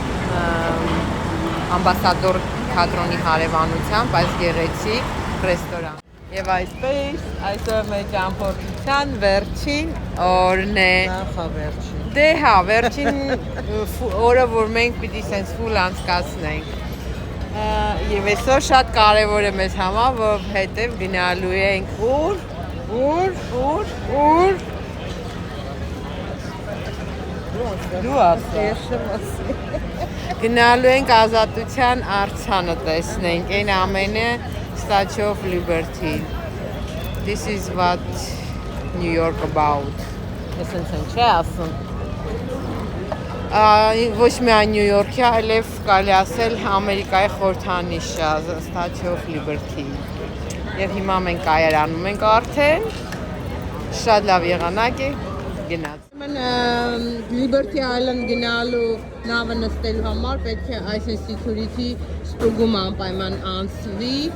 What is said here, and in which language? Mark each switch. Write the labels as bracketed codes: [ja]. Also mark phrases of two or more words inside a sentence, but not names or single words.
[hy] ամբասադոր թատրոնի հարևանությամբ այս գեղեցիկ ռեստորան։ Եվ այսպես, այսօր մեր ճամփորդության վերջին օրն է։ Նախավերջին։ Դե հա, վերջին օրը, որ մենք պիտի սենց ֆուլ անցկացնենք։ Եվ այսօր շատ կարևոր է մեզ համար, որովհետև գնալու ենք ուր դու ասի գնալու ենք ազատության արձանը տեսնենք, այն ամենը [en] Statue of Liberty. This is what New York about. [hy] Այսինքն չէ ասում։ Ոչ միայն Նյու Յորքի, այլև կարելի ասել Ամերիկայի խորհրդանիշը, [en] Statue of Liberty։ [hy] Եվ հիմա մենք կայարանում ենք արդեն, շատ լավ եղանակ է, գնաց։ Liberty Island գնալու նավը նստելու համար պետք է այս security ստուգումը անպայման անցվի,